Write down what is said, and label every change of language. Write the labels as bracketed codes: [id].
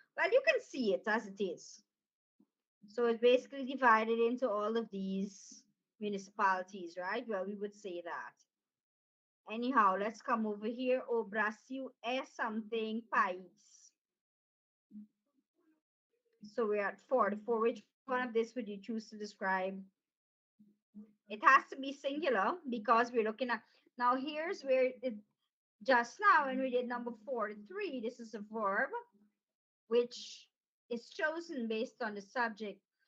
[en] Well, you can see it as it is. So it's basically divided into all of these municipalities, right? Well, we would say that. Anyhow, let's come over here. [pt] O Brasil é [en] something [pt] país. [en] So we're at 44. Which one of this would you choose to describe? It has to be singular because we're looking at, now here's where it, just now when we did number 43, this is a verb which is chosen based on the subject.